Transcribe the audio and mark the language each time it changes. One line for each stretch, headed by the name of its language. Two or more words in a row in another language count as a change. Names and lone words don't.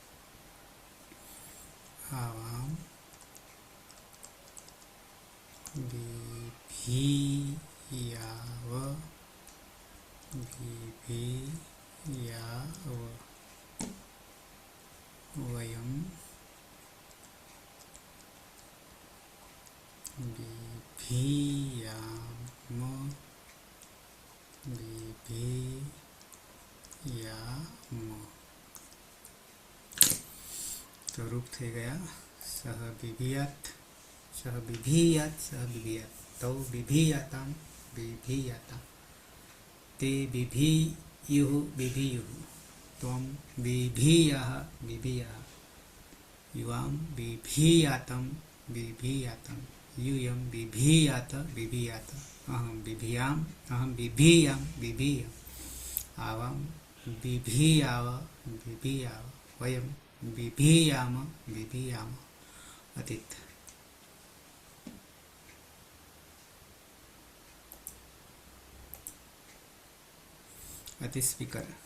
Sanskrit: आवाम बिभीयाव बिभीयाव वयं बिभीयाम बिभीयाम.
Gujarati: તો રૂપ થઈ ગયા
Sanskrit: सह बिभीयात सह बिभीयात सह बिभीयात तौ बिभीयाताम बिभीयाता ते बिभीयुः बिभीयुः त्वम बिभीयाः बिभीयाः युवाम बिभीयातम बिभीयातम यूयं बिभीयात बिभीयात अहं बिभीयां बिभीयाम् आवां बिभीयाव बिभीयाव वयं बिभीयाम बिभीयाम. अतीत. अति स्पीकर.